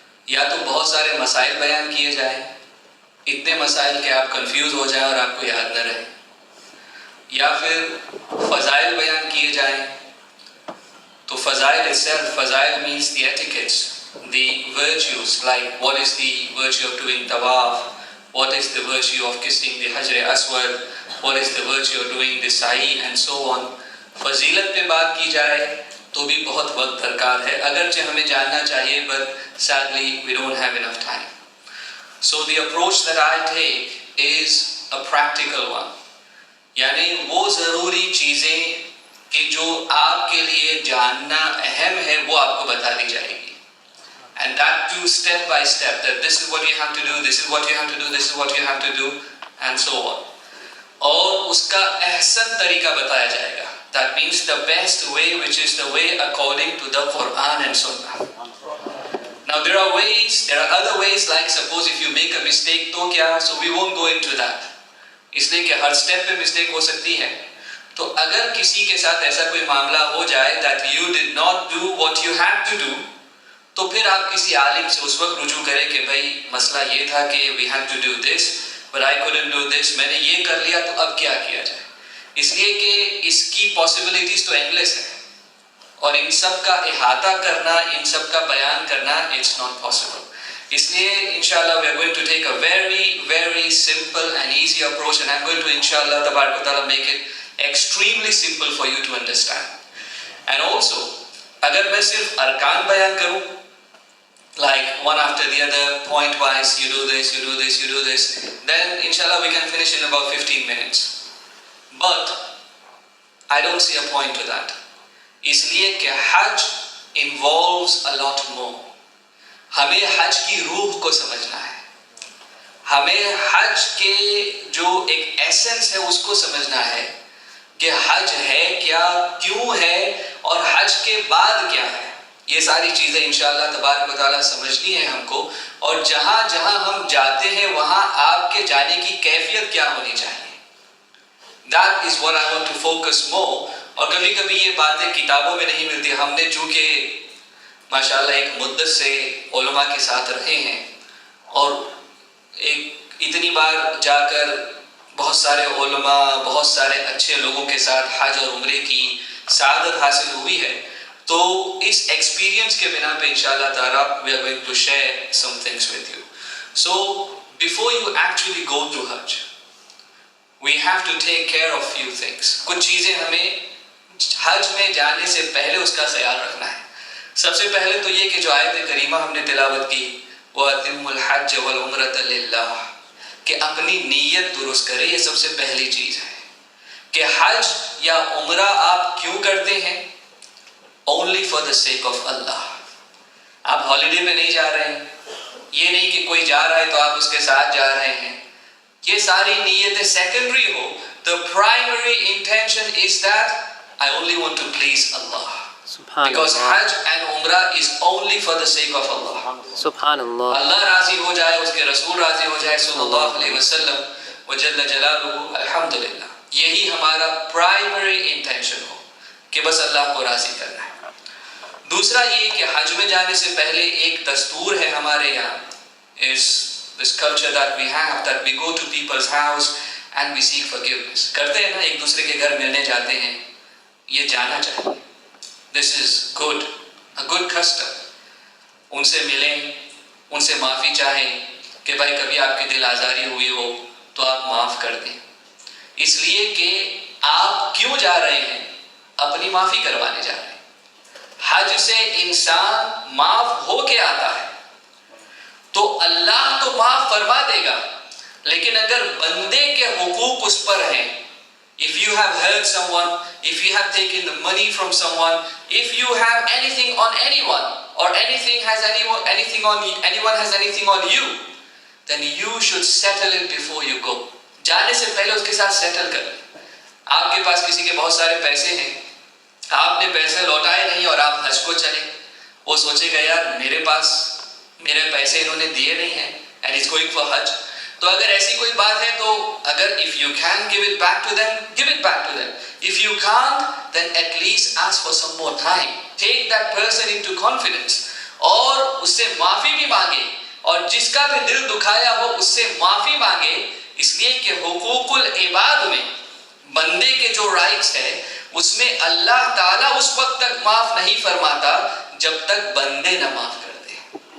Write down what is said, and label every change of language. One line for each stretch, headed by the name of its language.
Urdu: یا تو بہت سارے مسائل بیان کیے جائیں، اتنے مسائل کہ آپ کنفیوز ہو جائیں اور آپ کو یاد نہ رہے، یا پھر فضائل بیان کیے جائیں.
English: تو فضائل itself, فضائل means the etiquettes, the virtues, like what is the virtue of doing tawaf, what is the virtue of kissing the Hajr Aswad, what is the virtue of doing the sa'i and so on.
Urdu: فضیلت پہ بات کی جائے تو بھی بہت وقت درکار ہے، اگرچہ ہمیں جاننا چاہیے
English: but sadly we don't have enough time. So the approach that I take is a practical one.
Urdu: یعنی وہ ضروری چیزیں کہ جو آپ کے لیے جاننا اہم ہے وہ آپ کو بتا دی جائے گی.
English: And that too step by step, that this is what you have to do, this is what you have to do, this is what you have to do. and so on.
Urdu: اور اس کا احسن طریقہ بتایا جائے گا.
English: That means the best way, which is the way according to the Quran and Sunnah. Now there are other ways, like suppose if you make a mistake
Urdu: تو کیا,
English: so we won't go into that.
Urdu: اس لیے کہ ہر step پہ mistake ہو سکتی ہے. تو اگر کسی کے ساتھ ایسا کوئی معاملہ ہو جائے
English: that you did not do what you had to do,
Urdu: تو پھر آپ کسی عالم سے اس وقت رجوع کریں کہ بھائی مسئلہ یہ تھا کہ
English: we had to do this
Urdu: but I couldn't do this, میں نے یہ کر لیا تو اب کیا کیا جائے. اس لیے کہ اس کی پاسبلٹیز تو اینڈلیس ہیں اور ان سب کا احاطہ کرنا, ان سب کا بیان کرنا
English: It's not possible.
Urdu: اس لیے انشاءاللہ
English: we are going to take a very very simple and easy approach and I'm going to inshallah tabarak wa ta'ala make it extremely simple for you to understand. And also
Urdu: اگر میں صرف ارکان بیان کروں
English: like one after the other, point wise, you do this, you do this, you do this, then inshallah we can finish in about 15 minutes. But I don't see a point to that.
Urdu: اس لیے کہ حج
English: involves a lot more.
Urdu: ہمیں حج کی روح کو سمجھنا ہے, ہمیں حج کے جو ایک ایسنس ہے اس کو سمجھنا ہے کہ حج ہے کیا, کیوں ہے, اور حج کے بعد کیا ہے. یہ ساری چیزیں انشاءاللہ تبارک و تعالیٰ سمجھنی ہے ہم کو. اور جہاں جہاں ہم جاتے ہیں وہاں آپ کے جانے کی کیفیت کیا ہونی چاہیے.
English: That is what I want to focus more.
Urdu: اور کبھی کبھی یہ باتیں کتابوں میں نہیں ملتی. ہم نے چونکہ ماشاءاللہ ایک مدت سے علماء کے ساتھ رہے ہیں اور ایک اتنی بار جا کر بہت سارے علماء, بہت سارے اچھے لوگوں کے ساتھ حج اور عمرے کی سعادت حاصل ہوئی ہے, تو اس ایکسپیرینس کے بنا پہ انشاءاللہ تعالیٰ
English: we are going to share some things with you. So before you actually go to Hajj, we have to take care of few things.
Urdu: کچھ چیزیں ہمیں حج میں جانے سے پہلے اس کا خیال رکھنا ہے. سب سے پہلے تو یہ کہ جو آیت کریمہ ہم نے تلاوت کی
Arabic: وَأَتِمُّ الْحَجَّ وَالْعُمْرَةَ لِلَّهِ,
Urdu: کہ اپنی نیت درست کرے. یہ سب سے پہلی چیز ہے کہ حج یا عمرہ آپ کیوں کرتے ہیں,
English: only for the sake of Allah.
Urdu: آپ ہالیڈے میں نہیں جا رہے ہیں, یہ نہیں کہ کوئی جا رہا ہے تو آپ اس کے ساتھ جا رہے ہیں. یہ ساری نیتیں secondary ہو.
English: The primary intention is that I only want to please Allah. Because Hajj and Umrah is only for the sake of Allah.
Arabic: Subhanallah.
Urdu: اللہ راضی ہو جائے, اس کے رسول راضی ہو جائے
Arabic: صلی اللہ علیہ وسلم وجل جلالہ,
Urdu: الحمدللہ. یہی ہمارا پرائمری انٹینشن ہو کہ بس اللہ کو راضی کرنا ہے. دوسرا یہ کہ حج میں جانے سے پہلے ایک دستور ہے ہمارے یہاں,
English: is this culture that we have, that we go to people's house and we seek forgiveness.
Urdu: کرتے ہیں نا, ایک دوسرے کے گھر ملنے جاتے ہیں, یہ جانا چاہیے.
English: This is good, a good custom.
Urdu: ان سے ملیں, ان سے معافی چاہیں کہ بھائی کبھی آپ کی دل آزاری ہوئی ہو تو آپ معاف کر دیں. اس لیے کہ آپ کیوں جا رہے ہیں, اپنی معافی کروانے جا رہے ہیں. حج سے انسان معاف ہو کے آتا ہے تو اللہ تو معاف فرما دے گا, لیکن اگر بندے کے حقوق اس پر ہیں,
English: if you have hurt someone, if you have taken the money from someone, if you have anything on anyone, or anything has anything on anyone has anything on you, then you should settle it before you go.
Urdu: جانے سے پہلے اس کے ساتھ settle کر لیں. آپ کے پاس کسی کے بہت سارے پیسے ہیں, آپ نے پیسے لوٹائے نہیں اور آپ حج کو چلے, وہ سوچے گا یار میرے پاس میرے پیسے انہوں نے دیے نہیں ہیں
English: and he's going for Hajj.
Urdu: تو اگر ایسی کوئی بات ہے تو اگر
English: if you can give it back to them, give it back to them. If you can't, then at least ask for some more time. Take that person into confidence.
Urdu: اور اس سے معافی بھی مانگے, اور جس کا بھی دل دکھایا ہو اس سے معافی مانگے. اس لیے کہ حقوق العباد میں بندے کے جو رائٹس ہے اس میں اللہ تعالیٰ اس وقت تک معاف نہیں فرماتا جب تک بندے نہ معاف کر دے.